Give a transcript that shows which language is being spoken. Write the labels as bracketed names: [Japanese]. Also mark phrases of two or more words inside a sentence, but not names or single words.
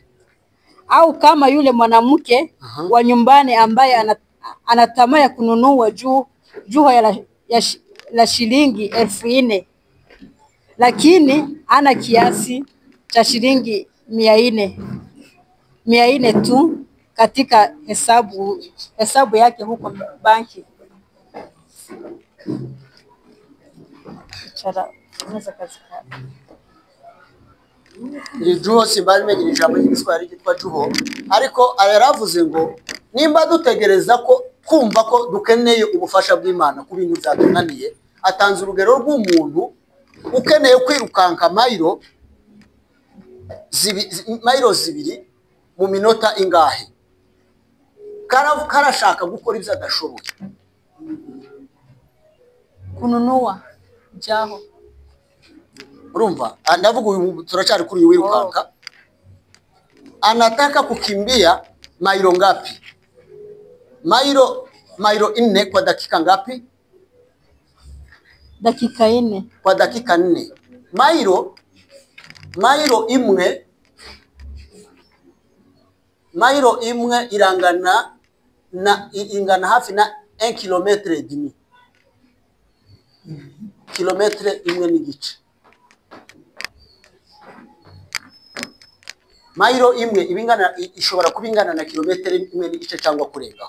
[Swahili] Au kama yule mwanamke wa nyumbani ambaye anatamaa ya kununua juho la shilingi 4,000 lakini ana kiasi cha shilingi 400 tu katika hesabu yake huko banki. [Kinyarwanda] Juho simbari menyira ijambo ry'Igiswahili ryitwa juho, ariko yaravuze ngo nimba dutegereza ko kumva ko dukeneye ubufasha bw'Imana ku bintu byatunaniye, atanze urugero rw'umuntu ukeneye kwirukanka mayiro 2 mu minota ingahe, karashaka gukora ibyo adashoboye, [Swahili] kununua jaho. [Kinyarwanda] Urumva, ndavuga uyu turacyari kuri uyu wirukanka, [Swahili] anataka kukimbia mailo ngapi? Mailo 4 kwa dakika ngapi? Dakika 4 kwa dakika 4. [Kinyarwanda] Mailo imwe ingana hafi na 1 [French] kilometre et demi. [Kinyarwanda] Kilometre imwe n'igice. Mailo imwe ishobora kubingana na kilometre imwe n'igice cyangwa kurenga.